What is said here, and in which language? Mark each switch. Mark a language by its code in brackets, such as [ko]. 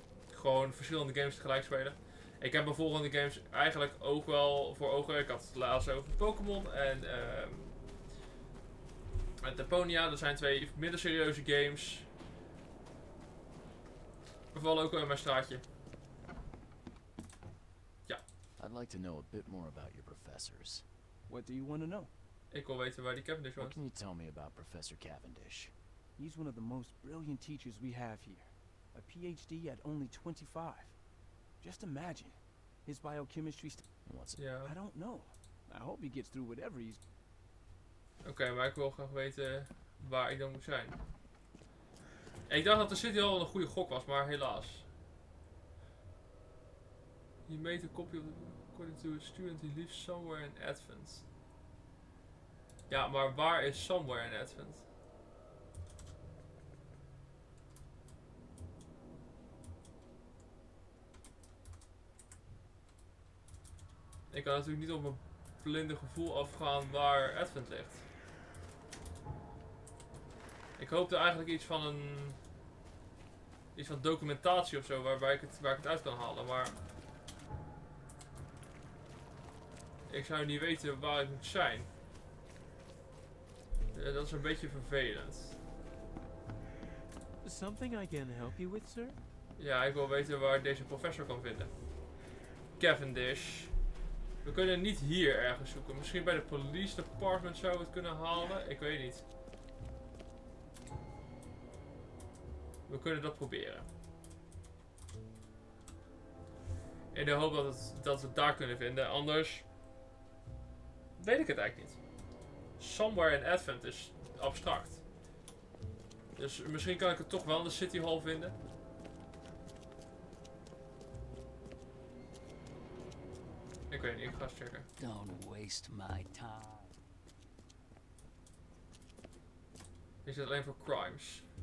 [nl] Gewoon verschillende games tegelijk spelen. Ik heb mijn volgende games eigenlijk ook wel voor ogen. Ik had het laatst over Pokémon en Deponia. Dat zijn 2 minder serieuze games. We vallen ook wel in mijn straatje. Ja. [en] I'd like to know a bit more about your professors. What do you want to know? [nl] Ik wil weten waar die Cavendish [en] What was. can you tell me about Professor Cavendish? He's one of the most brilliant teachers we have here. A PhD at only 25. Just imagine. His biochemistry What's it? [nl] Ja. [en] I don't know. I hope he gets through whatever he's... [nl] Oké, maar ik wil graag weten waar ik dan moet zijn. Ik dacht dat de City al een goede gok was, maar helaas. [en] You made a copy of according to a student who lives somewhere in Advent. [nl] Ja, maar waar is [en] somewhere in Advent? [nl] Ik kan natuurlijk niet op mijn blinde gevoel afgaan waar Advent ligt. Ik hoopte eigenlijk iets van documentatie of zo waar ik het uit kan halen, maar ik zou niet weten waar ik moet zijn. Dat is een beetje vervelend. [en] Something I can help you with, sir? [nl] Ja, ik wil weten waar ik deze professor kan vinden. Cavendish. We kunnen niet hier ergens zoeken. Misschien bij de police department zou we het kunnen halen. Ik weet niet. We kunnen dat proberen. In de hoop dat we het daar kunnen vinden. Anders weet ik het eigenlijk niet. [en] Somewhere in Advent is abstract. [nl] Dus misschien kan ik het toch wel in de City Hall vinden. Ik weet niet, ik ga eens checken. [en] Don't waste my time. [nl] Is het alleen voor crimes?